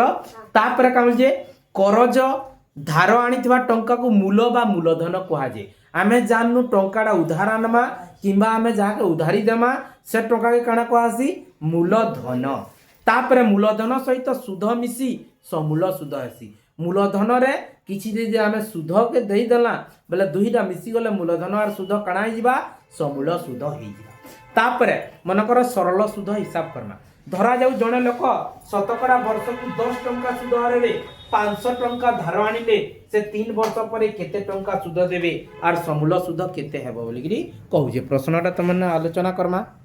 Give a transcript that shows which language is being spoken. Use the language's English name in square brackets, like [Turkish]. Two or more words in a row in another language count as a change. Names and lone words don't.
[Sambalpuri] तापरे काम जे करज धार आनीतबा टंका को मूल बा मूलधन कहा जे आमे जाननु टंकाडा उधार आनमा किंबा आमे जाके उधारी देमा से टंका के काना कहसी मूलधन। तापरे मूलधन सहित सुध मिसी समूल सुध हेसी मूलधन रे किछि जे आमे सुध के देई देला बेले दुहीटा मिसी गले मूलधन आर सुध काना ही जिबा समूल सुध ही जिबा। तापरे मनकर सरल सुध हिसाब करना धरा जाऊ जने लोक शतकड़ा वर्ष को 10 टंका सुध हारे रे 500 टंका धार आनिले से 3 वर्ष परे केते टंका सुध देबे आर समूल सुध केते हेबो बोलिगिरी कहू जे प्रश्नटा तमने आलोचना करमा।